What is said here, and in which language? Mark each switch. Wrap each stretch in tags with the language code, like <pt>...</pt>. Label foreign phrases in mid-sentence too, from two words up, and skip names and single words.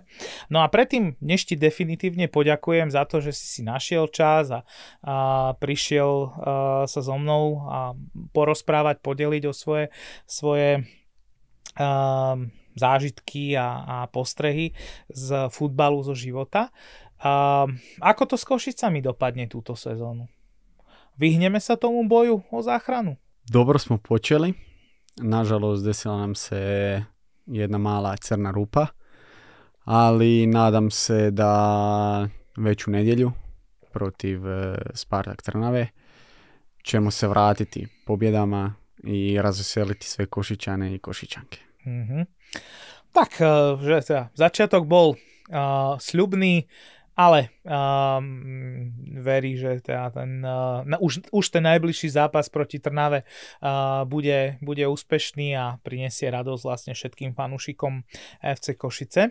<sk>No a predtým, než ti definitívne poďakujem za to, že si našiel čas a prišiel sa so mnou a porozprávať, podeliť o svoje zážitky a postrehy z futbalu, zo života. Ako to s Košicami dopadne túto sezónu? Vyhneme sa tomu boju o záchranu?</sk> <hr>Dobro smo počeli. Nažalost, desila nam se jedna mala crna rupa, ali nadam se da već u nedjelju protiv Spartak Trnave ćemo se vratiti pobjedama i razveseliti sve Košičane i Košičanke.</hr> <sk>Tak, že teda začiatok bol sľubný, ale verí, že teda už ten najbližší zápas proti Trnave bude úspešný a prinesie radosť vlastne všetkým fanúšikom FC Košice.</sk>